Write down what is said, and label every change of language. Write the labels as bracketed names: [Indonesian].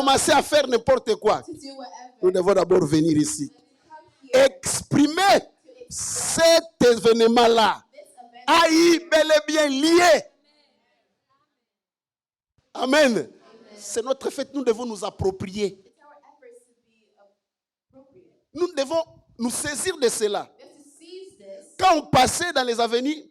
[French] commencer à faire n'importe quoi, [English] to do whatever, [French] nous devons d'abord venir ici. [English] let's come here [French] Exprimer cet événement-là. [English] this event. [French] Aïe, bel et bien lié. [English] Amen. [French] C'est notre fête, nous devons nous approprier. [English] It's our efforts to be appropriate. [French] Nous devons nous saisir de cela. [English] We have to seize this. [French] Quand on passait dans les avenues,